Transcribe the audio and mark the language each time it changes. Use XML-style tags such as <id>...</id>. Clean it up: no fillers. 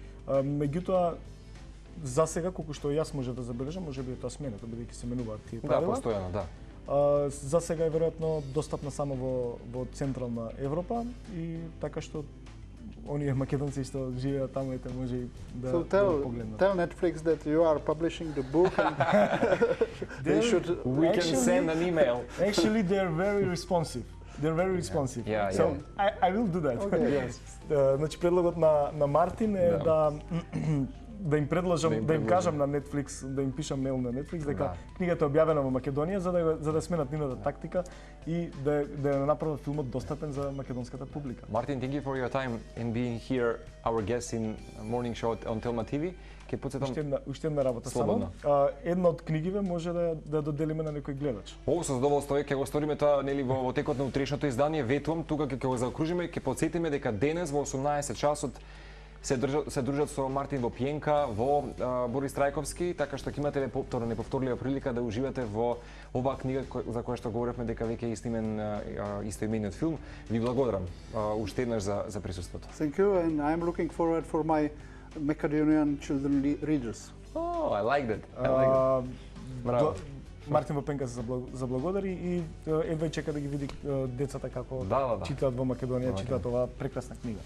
<mk>Меѓутоа за сега, колку што јас може да забележам, можеби е тоа сменето, бидејќи се менуваат тие правила. Да, постојано, да. За сега е веројатно достапна само во Централна Европа и така што оние македонци што живеат таму ете може и да погледнат.</mk> <en>Tell Netflix that you are publishing the book and we can send an email. Actually, they're very responsive. They're very responsive. So I will do that.</en> <mk>Значи предлогот на Мартин е да им предложам, да им кажам на Netflix, да им пишам мейл на Netflix дека книгата е објавена во Македонија за да сменат нивната тактика и да направат филмот достапен за македонската публика.</mk> <en>Martin, thank you for your time in being here, our guest in morning show on Telma TV.</en> <mk>Ке потсетам уште една работа само. Една од книгиве може да доделиме на некој гледач. Со задоволство ќе го сториме тоа нели во текот на утрешното издание, ветувам тука ќе го заокружиме, ќе потсетиме дека денес во 18 часот се дружат со Мартин Вопенка во Борис Трајковски, така што ќе имате неповторлива прилика да уживате во оваа книга за која што говоревме дека веќе е снимен истоимениот филм. Ви благодарам уште еднаш за присуството.</mk> <en>Thank you, and I'm looking forward for my Macedonian children readers. Oh, I like that. Браво.</en> <mk>Мартин Вопенка се заблагодари и едва и чека да ги види децата како Да. читаат во Македонија, читаат оваа прекрасна книга.</mk>